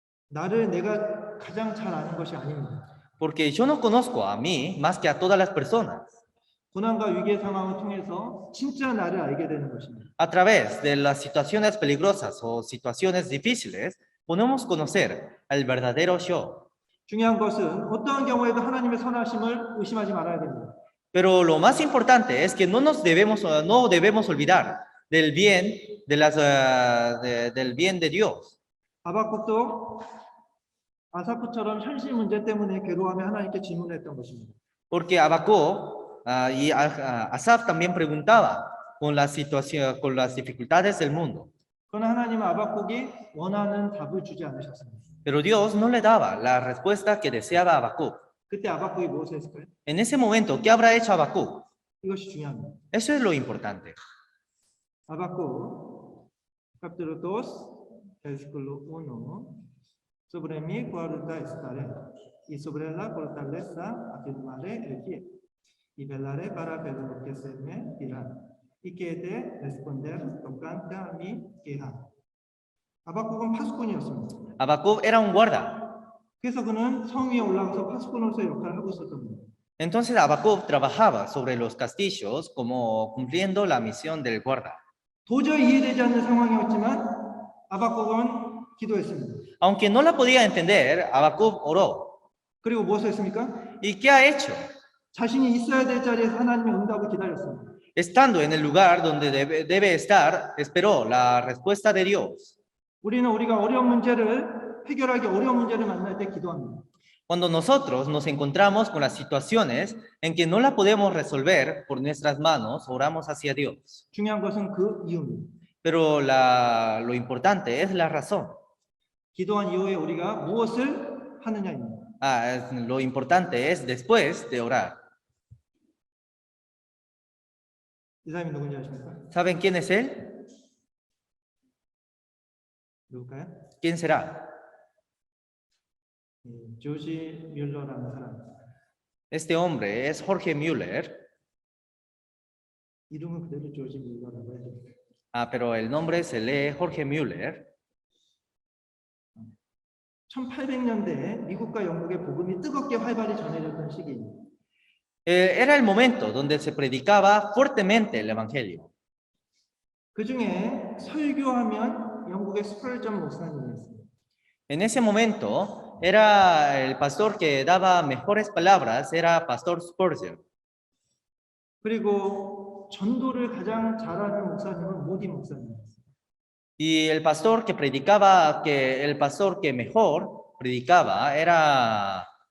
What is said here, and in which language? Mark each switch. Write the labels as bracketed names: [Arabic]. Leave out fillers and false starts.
[Korean] 나를 내가 가장 잘 아는 것이 아닙니다. [Spanish] porque yo no conozco a mí más que a todas las personas. [Korean] 고난과 위기의 상황을 통해서 진짜 나를 알게 되는 것입니다. [Spanish] A través de las situaciones peligrosas o situaciones difíciles, podemos conocer al verdadero yo. [Korean] 중요한 것은 어떠한 경우에도 하나님의 선하심을 의심하지 말아야 됩니다. [Spanish] Pero lo más importante es que no debemos olvidar del bien del bien de Dios. [Korean] 하박국도 아사프처럼 현실 문제 때문에 괴로워하며 하나님께 질문했던 것입니다. [Spanish] Porque Habacuc y Asaf también preguntaba con la situación, con las dificultades del mundo. [Korean] 그러나 하나님은 하박국이 원하는 답을 주지 않으셨습니다. [Spanish] Pero Dios no le daba la respuesta que deseaba Habacuc. [Korean] 그때 하박국이 무엇을 했을까요? [Spanish] En ese momento, ¿qué habrá hecho Habacuc? [Korean] 이것이 중요합니다. [Spanish] Eso es lo importante. Habacuc, capítulo 2, versículo 1. Sobre mí guarda estaré, y sobre la fortaleza afirmaré el pie, y velaré para ver lo que se me dirá, y que he de responder tocante a mi queja. [Korean] 하박국은 파수꾼이었습니다. [Spanish] Habacuc era un guarda. [Korean] 그래서 그는 성 위에 올라가서 파수꾼으로서 역할을 하고 있었던 겁니다. [Spanish] Entonces Habacuc trabajaba sobre los castillos como cumpliendo la misión del guarda. [Korean] 도저히 이해되지 않는 상황이었지만 하박국은 기도했습니다. [Spanish] Aunque no la podía entender, Habacuc oró. [Korean] 그리고 무엇을 했습니까? [Spanish] ¿Y qué ha hecho? [Korean] 자신이 있어야 될 자리에서 하나님의 응답을 기다렸습니다. [Spanish] Estando en el lugar donde debe estar, esperó la respuesta de Dios. [Korean] 우리는 우리가 어려운 문제를 해결하기 어려운 문제를 만날 때 기도합니다. [Spanish] Cuando nosotros nos encontramos con las situaciones en que no la podemos resolver por nuestras manos, oramos hacia Dios. [Korean] 중요한 것은 그 이유입니다. [Spanish] Pero lo importante es la razón. [Korean] 기도한 이후에 우리가 무엇을 하느냐입니다. [Spanish] Lo importante es después de orar. [Korean] 이 사람이 누군지 아십니까? [Spanish] ¿Saben quién es él? [Korean] 누굴까요? [Spanish] ¿Quién será? [Korean] 조지 뮬러라는 사람. [Spanish] Este hombre es Jorge Müller. [Korean] 이름은 그대로 조지 뮬러라고 해요. [Spanish] Pero el nombre se lee Jorge Müller. [Korean] 1800년대에 미국과 영국의 복음이 뜨겁게 활발히 전해졌던 시기입니다. [Spanish] Era el momento donde se predicaba fuertemente el evangelio. [Korean] 그 중에 설교하면 영국의 스펄전 목사님이었습니다. [Spanish] En ese momento era el pastor que daba mejores palabras, era Pastor Spurgeon. [Korean] 그리고 전도를 가장 잘하는 목사님은 모디 목사님이었습니다. [Spanish] Y el pastor que mejor predicaba era